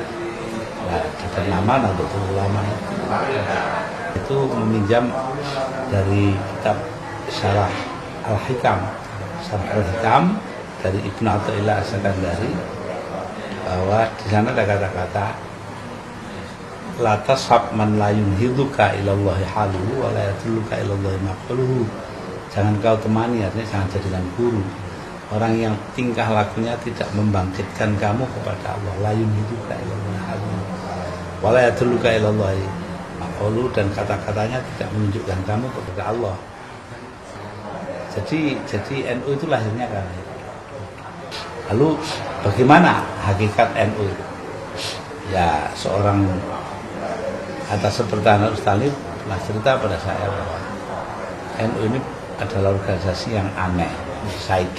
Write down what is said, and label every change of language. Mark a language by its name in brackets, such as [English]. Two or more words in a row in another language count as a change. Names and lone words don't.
[Indonesian] Nah, bernama Nahdlatul Ulama itu meminjam dari kitab Syarah Al-Hikam, Syarah Al-Hikam dari Ibnu Athaillah As-Sakandari, bahwa di sana ada kata-kata [Arabic] لا تصحب من لا ينهضك إلى الله حاله ولا يدلك إلى الله مقاله. [Indonesian] Jangan kau temani, artinya jangan jadikan guru orang yang tingkah lakunya tidak membangkitkan kamu kepada Allah. [Arabic] لا ينهضك إلى الله حاله ولا يدلك إلى الله مقاله, [Indonesian] dan kata-katanya tidak menunjukkan kamu kepada Allah. Jadi NU itu lahirnya karena itu. Lalu bagaimana hakikat NU itu? Ya, seorang atas pertahanan Ustaz pernah cerita pada saya bahwa NU ini adalah organisasi yang aneh, psikik.